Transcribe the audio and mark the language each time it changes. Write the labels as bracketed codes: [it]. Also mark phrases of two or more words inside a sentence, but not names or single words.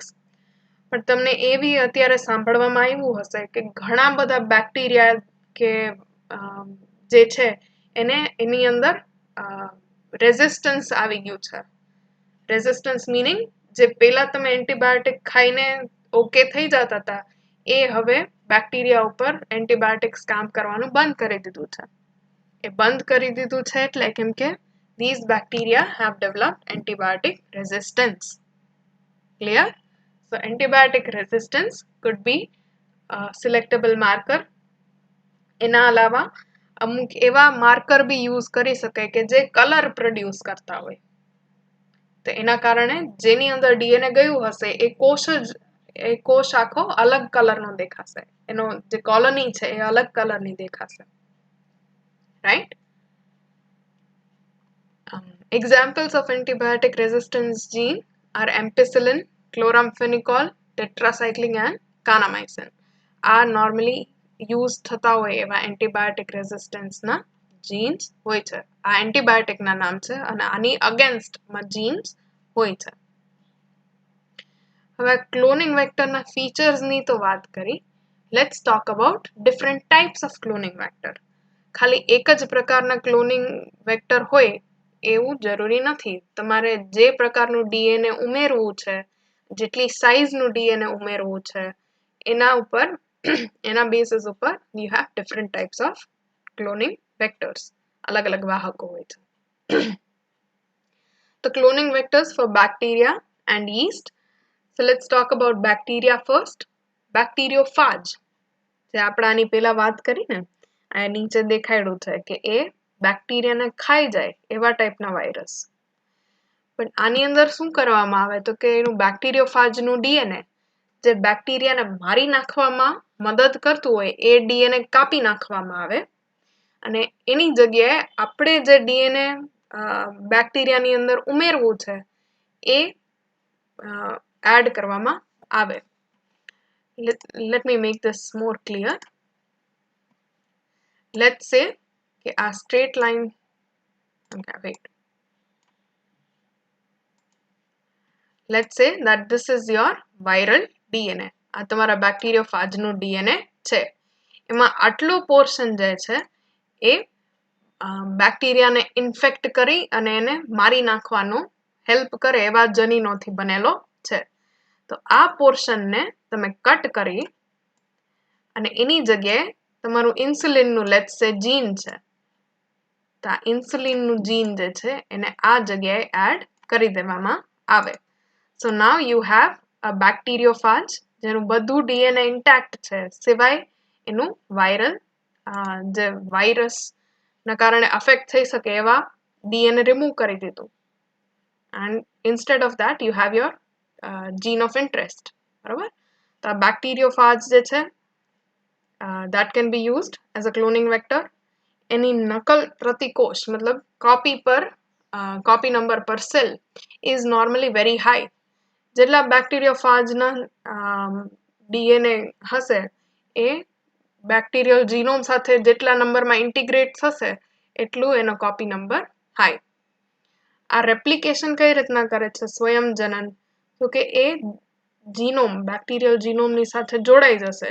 [gu] પણ તમને એવી અત્યારે સાંભળવામાં આવ્યું હશે કે ઘણા બધા બેક્ટેરિયા કે જે છે એને એની અંદર રેઝિસ્ટન્સ આવી ગયું છે. [en] resistance meaning [gu] જે પહેલા તમે એન્ટીબાયોટિક ખાઈને ઓકે થઈ જતા હતા એ હવે બેક્ટેરિયા ઉપર એન્ટીબાયોટિક્સ કામ કરવાનું બંધ કરી દીધું છે. એ બંધ કરી દીધું છે એટલે કેમ કે [en] these bacteria have developed antibiotic resistance. Clear? So antibiotic resistance could be a selectable marker. [gu] એના અલાવા અમુક એવા માર્કર બી યુઝ કરી શકાય કે જે [en] colour produce [gu] કરતા હોય. તો એના કારણે જેની અંદર DNA ગયું હશે એ કોષ આખો અલગ કલરનો દેખાશે, એનો જે કોલોની છે એ અલગ કલરની દેખાશે. [en] રાઈટ? Examples of antibiotic resistance gene are ampicillin, chloramphenicol, tetracycline and kanamycin. [gu] આ [en] normally use [gu] થતા હોય એવા [en] antibiotic resistance [gu] ના genes હોય છે. આ antibiotic ના નામ છે અને આની against માં genes હોય છે. હવે [en] cloning vector [gu] ના features ની તો વાત કરી. [en] Let's talk about different types of cloning vector. [gu] ખાલી એક જ પ્રકારના [en] cloning vector [gu] હોય એવું જરૂરી નથી. તમારે જે પ્રકારનું DNA ઉમેરવું છે, જેટલી સાઇઝનું DNA ઉમેરવું છે, એના ઉપર એના બેસિસ ઉપર [en] you have different types of cloning vectors. [gu] અલગ અલગ વાહકો હોય છે. [en] The cloning vectors for bacteria and yeast. So let's talk about bacteria first. [gu] Bacteriophage જે આપણે આની પહેલા વાત કરી ને, આ નીચે દેખાડ્યું છે કે એ બેક્ટેરિયાને ખાઈ જાય એવા ટાઈપના વાયરસ. પણ આની અંદર શું કરવામાં આવે તો કે એનું બેક્ટેરિયોફાજનું DNA જે બેક્ટેરિયાને મારી નાખવામાં મદદ કરતું હોય એ DNA કાપી નાખવામાં આવે અને એની જગ્યાએ આપણે જે DNA બેક્ટેરિયાની અંદર ઉમેરવું છે એ એડ કરવામાં આવે. [en] Let me make this more clear. Let's say [gu] કે આ [en] straight line, okay, wait. Let's say that this is your viral DNA. [gu] આ તમારા બેક્ટેરિયોફાજનું DNA છે. એમાં આટલું પોર્શન જે છે એ બેક્ટેરિયાને ઇન્ફેક્ટ કરી અને એને મારી નાખવાનો હેલ્પ કરે એવા જનીનોથી બનેલો છે. તો આ પોર્શનને તમે કટ કરી અને એની જગ્યાએ તમારું ઇન્સ્યુલિનનું [en] let's say gene [gu] છે, તો આ ઇન્સ્યુલિનનું જીન જે છે એને આ જગ્યાએ એડ કરી દેવામાં આવે. [en] So now you have a bacteriophage [gu] જેનું બધું [en] DNA intact [gu] છે સિવાય એનું વાયરલ જે વાયરસના કારણે અફેક્ટ થઈ શકે એવા [en] DNA remove [gu] કરી દીધું. [en] And instead of that you have your gene of interest. [gu] બરાબર? તો આ bacteriophage જે છે [en] that can be used as a cloning vector. [gu] એની નકલ પ્રતિકોષ મતલબ [en] copy number per cell is normally very high. [gu] જેટલા બેક્ટેરિયોફાજના DNA હશે એ [en] bacterial genome [gu] સાથે જેટલા નંબરમાં ઇન્ટિગ્રેટ થશે એટલું એનો [en] copy number high. [gu] આ રેપ્લિકેશન કઈ રીતના કરે છે સ્વયંજનન, તો કે એ [en] genome bacterial [gu] જીનોમની સાથે જોડાઈ જશે.